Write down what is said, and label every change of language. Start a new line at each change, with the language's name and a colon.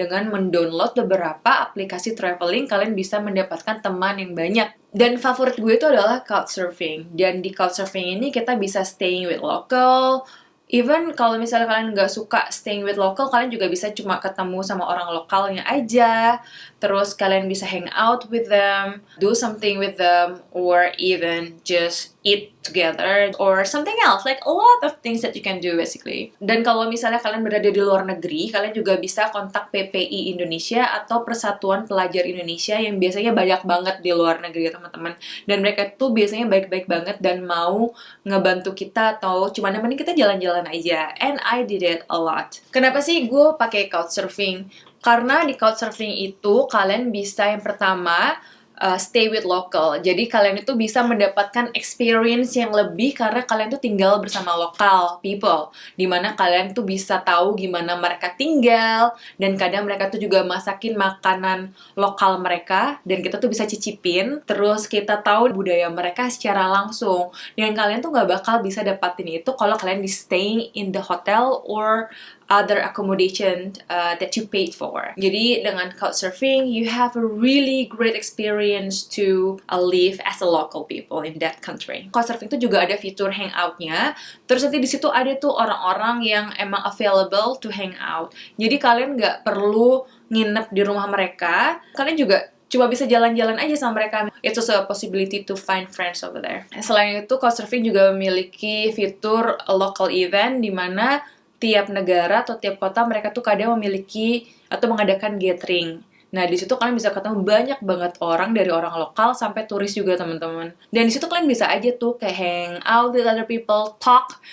Indonesian: Dengan mendownload beberapa aplikasi traveling, kalian bisa mendapatkan teman yang banyak. Dan favorit gue itu adalah Couchsurfing. Dan di Couchsurfing ini kita bisa
English: staying with local.
Indonesian: Even kalau misalnya kalian nggak suka
English: staying with local,
Indonesian: kalian juga bisa cuma ketemu sama orang lokalnya aja. Terus kalian bisa
English: hang out with them, do something with them, or even just eat together, or something else. Like a lot of things that you can do basically.
Indonesian: Dan kalau misalnya kalian berada di luar negeri, kalian juga bisa kontak PPI Indonesia atau Persatuan Pelajar Indonesia yang biasanya banyak banget di luar negeri ya teman-teman. Dan mereka tuh biasanya baik-baik banget dan mau ngebantu kita atau cuma nemenin kita jalan-jalan aja.
English: And I did it a lot.
Indonesian: Kenapa sih gue pakai Couchsurfing? Karena di Couchsurfing itu kalian bisa yang pertama stay with local. Jadi kalian itu bisa mendapatkan experience yang lebih karena kalian tuh tinggal bersama
English: local people.
Indonesian: Dimana kalian tuh bisa tahu gimana mereka tinggal, dan kadang mereka tuh juga masakin makanan lokal mereka, dan kita tuh bisa cicipin. Terus kita tahu budaya mereka secara langsung. Dan kalian tuh gak bakal bisa dapatin itu kalau kalian di
English: staying in the hotel or other accommodation that you paid for.
Indonesian: Jadi dengan
English: Couchsurfing, you have a really great experience to live as a local people in that country.
Indonesian: Couchsurfing itu juga ada fitur hangout-nya. Terus nanti di situ ada tuh orang-orang yang emang
English: available to hang out.
Indonesian: Jadi kalian nggak perlu nginep di rumah mereka. Kalian juga cuma bisa jalan-jalan aja sama mereka.
English: It's also a possibility to find friends over there.
Indonesian: Selain itu, Couchsurfing juga memiliki fitur local event di mana tiap negara atau tiap kota mereka tuh kadang memiliki atau mengadakan gathering. Nah, di situ kalian bisa ketemu banyak banget orang, dari orang lokal sampai turis juga, teman-teman. Dan di situ kalian bisa aja tuh kayak
English: hang out with other people, talk.